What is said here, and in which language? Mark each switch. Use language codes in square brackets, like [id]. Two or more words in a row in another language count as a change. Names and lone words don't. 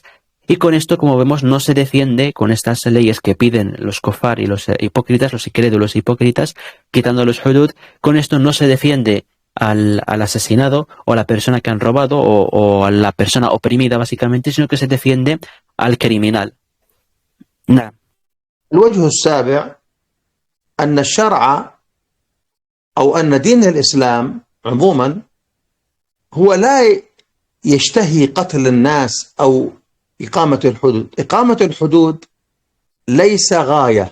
[es] Y con esto, como vemos, no se defiende con estas leyes que piden los kofar y los hipócritas, los incrédulos hipócritas, quitando los hudud. Con esto no se defiende al asesinado o a la persona que han robado o a la persona oprimida, básicamente, sino que se defiende al criminal. Nada. [ar] الوجه السابع أن الشرع أو أن دين الإسلام عموما هو لا يشتهي قتل الناس أو إقامة الحدود. إقامة الحدود ليس غاية.